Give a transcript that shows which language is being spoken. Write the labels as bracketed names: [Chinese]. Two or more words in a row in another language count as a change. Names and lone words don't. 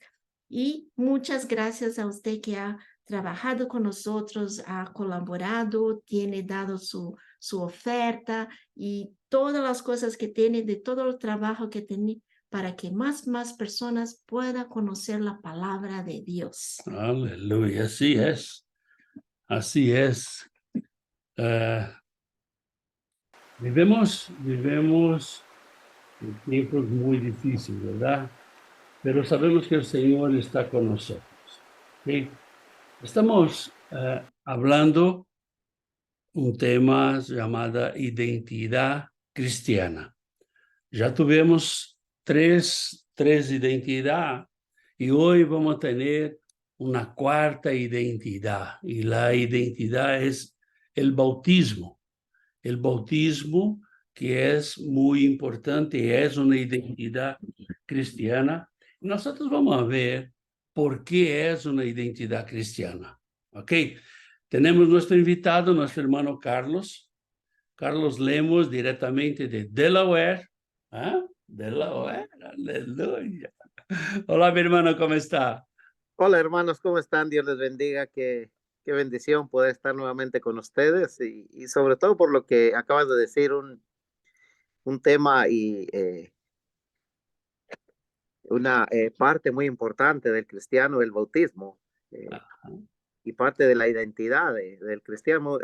[Spanish] Y muchas gracias a usted que ha trabajado con nosotros, ha colaborado, tiene dado su oferta y todas las cosas que tiene, de todo el trabajo que tiene, para que más personas puedan conocer la palabra de Dios. [Portuguese] Aleluia, assim é. Assim é. Vivemos em tempos muito difíceis, verdade? Mas sabemos que o Senhor está conosco. [Spanish] ¿Sí? Estamos hablando [Portuguese] um tema chamado identidade cristiana. Já tivemos três identidades e hoje vamos ter uma quarta identidade. E a identidade é o bautismo. O bautismo que é muito importante, é uma identidade cristiana. Nós vamos ver por que é uma identidade cristiana. Ok? Temos nosso invitado, nosso irmão Carlos. Carlos Lemos, diretamente de Delaware. ¿Ah? [Spanish] Delaware, aleluya. Hola, mi hermano, ¿cómo está? Hola hermanos, ¿cómo están? Dios les bendiga, qué bendición poder estar nuevamente con ustedes y sobre todo por lo que acabas de decir, un tema y una parte muy importante del cristiano, el bautismo, y parte de la identidad del cristiano.